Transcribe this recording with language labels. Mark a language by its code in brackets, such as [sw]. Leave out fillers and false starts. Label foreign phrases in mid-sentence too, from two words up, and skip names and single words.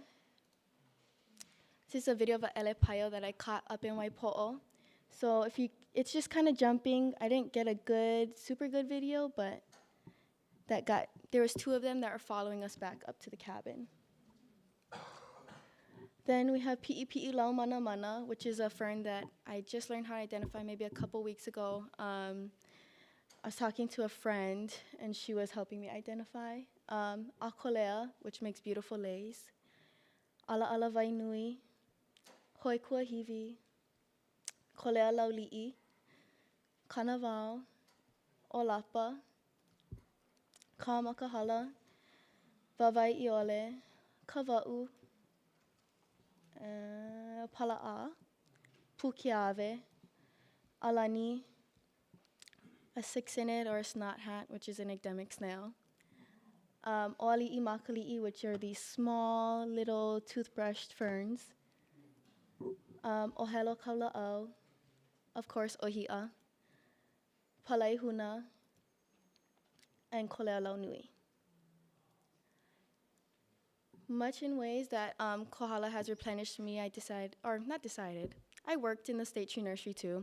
[en] This is a video of an elepaio that I caught up in Waipo'o. So it's just kind of jumping. I didn't get a super good video, but there was 2 of them that are following us back up to the cabin. Then we have Pi'ipi'i lau mana mana, which is a fern that I just learned how to identify maybe a couple weeks ago. I was talking to a friend, and she was helping me identify. Akolea, which makes beautiful lace. Ala ala vainui. Hoi kua hivi. Kolea lauli'i. Kanavao. Olapa. Kamakahala. Vavai iole. Kava'u. Pala'a. Pukiave. Alani. A 6-inid or a snot hat, which is an endemic snail. Oali'i makali'i, which are these small little toothbrushed ferns. Ohelo kaula'au. Of course, ohi'a. Palaihuna. And kolea lau nui. Much in ways that Kohala has replenished me, I worked in the state tree nursery too.